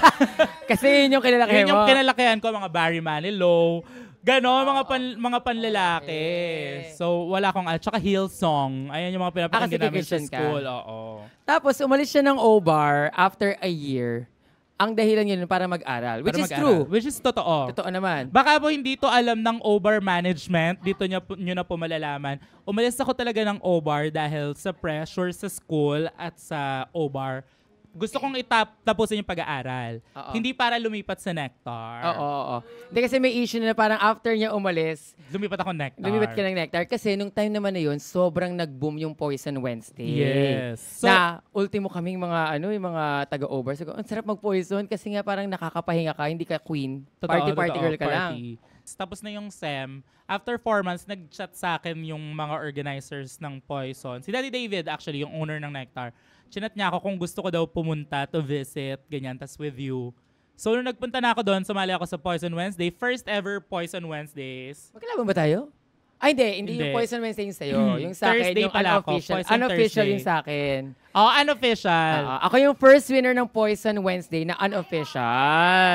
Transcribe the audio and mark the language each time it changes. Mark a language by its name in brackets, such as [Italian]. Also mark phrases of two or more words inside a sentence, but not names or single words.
[Filipino] Kasi yun yung kilalaki mo. Yun yung kinalakihan ko, mga Barry Manilow. Gano'n, mga panlalaki. So, wala akong, tsaka Hillsong. Ayan yung mga pinapakinggan namin sa school. Oo. Tapos, umalis siya ng O-Bar [English] after a year. [Filipino] Ang dahilan yun para mag-aral. [English] Which is true. Which is [Filipino] totoo. Totoo naman. Baka po hindi to alam ng O-Bar management. Dito nyo na po malalaman. Umalis ako talaga ng O-Bar dahil sa pressure sa school at sa O-Bar. Gusto kong tapusin yung pag-aaral. Hindi para lumipat sa Nectar. Oo. Hindi kasi may issue na parang after niya umalis, Lumipat ako Nectar. lumipat ka ng Nectar. Kasi nung time naman na yun, sobrang nag-boom yung Poison Wednesday. [English] Yes. So, [Filipino] na ultimo kaming yung mga taga-over. So, ang sarap mag-Poison kasi nga parang nakakapahinga ka, hindi ka queen. Party girl ka lang. Tapos na yung SEM. [English] After 4 months, [Filipino] nag-chat sa akin yung mga organizers ng Poison. Si Daddy David, actually, yung owner ng Nectar. Chinat niya ako kung gusto ko daw pumunta [English] to visit, [Filipino] ganyan, tas [English] with you. [Filipino] So, nung nagpunta na ako doon, sumali ako sa Poison Wednesday. [English] First ever Poison Wednesdays. [Filipino] Magkalaban ba tayo? Ay, hindi. Yung Poison Wednesday yung sa'yo. Yung sa akin, Thursday yung pala ako. unofficial. Poison Unofficial Thursday. yung sa akin. [English] Oh, unofficial. [Filipino] Ako yung first winner ng Poison Wednesday na unofficial.